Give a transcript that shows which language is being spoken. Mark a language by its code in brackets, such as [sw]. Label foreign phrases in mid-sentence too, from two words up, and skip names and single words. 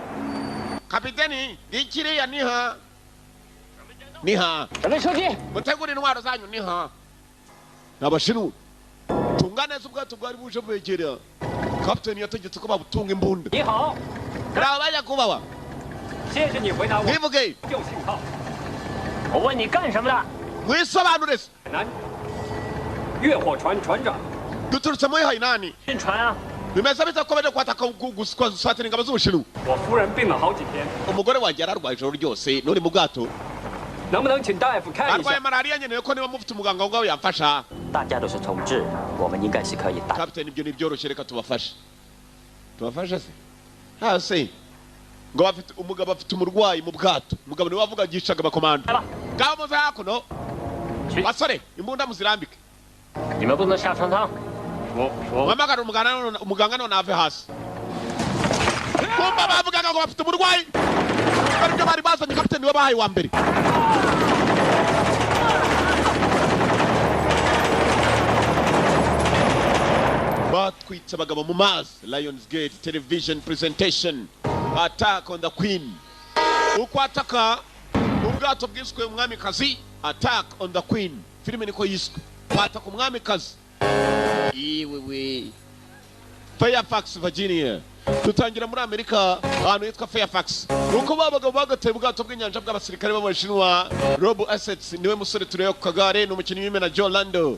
[rw] Kapiteni ikiriya niha. Niha. Mutegura intwaro zanyu niha. Nabashinwa. Tunga neza ubwato bwari buje bwegera. Captain yategetse ko babutunga imbunda. Niha. Bajya kubawa. [zh] 谢谢你回答我。 [rw] Nivuge. [zh] 调信号。我问你干什么的？ [rw] Mwisobanure. [zh] 南。越货船船长。 [rw] Duturutse muri Hainani. [zh] 运船啊。 [rw] Bimeze bita ko baje kwataka gusatira ingabo z'Ubushinwa. [zh] 我夫人病了好几天。 [rw] Umugore wanjye yararwaye ijoro ryose nuri mu bwato. [zh] 能不能请大夫看一下？ [rw] Arwaye malaria nyene ko niba mufite umuganga ngo yamfasha. [zh] 大家都是同志，我们应该是可以打。 [rw] Captain ibyo ni byoroshye reka tubafashe. Tubafashe se? Hase. Ngo bafite umugabo afite umurwayi mu bwato. Umugabo niwe wavuga gishaga abakomando. Gaho muze hakuno. Basore imbunda muzirambike. [zh] 你们不能下船舱。 [rw] Wamagara umuganga none ave hasi. Kumba bavugaga ngo bafite umurwayi. Baribyo bari bazanye Captain we bahaye wa mbere. Batwitse abagabo mu mazi. [en] Lionsgate television presentation. Attack on the Queen. [rw] Uko ataka ubwato bwiswe umwamikazi. [en] Attack on the Queen. [rw] Filime niko yiswe. Bataka umwamikazi. Iwewe. Fairfax, Virginia. Tutangira muri Amerika ahantu yitwa Fairfax. Uko babaga bagateye ubwato bw'inyanja bw'abasirikare b'Abashinwa. Rob Assets niwe musore tureye ku kagare n'umukinnyi w'imena Joe Lando.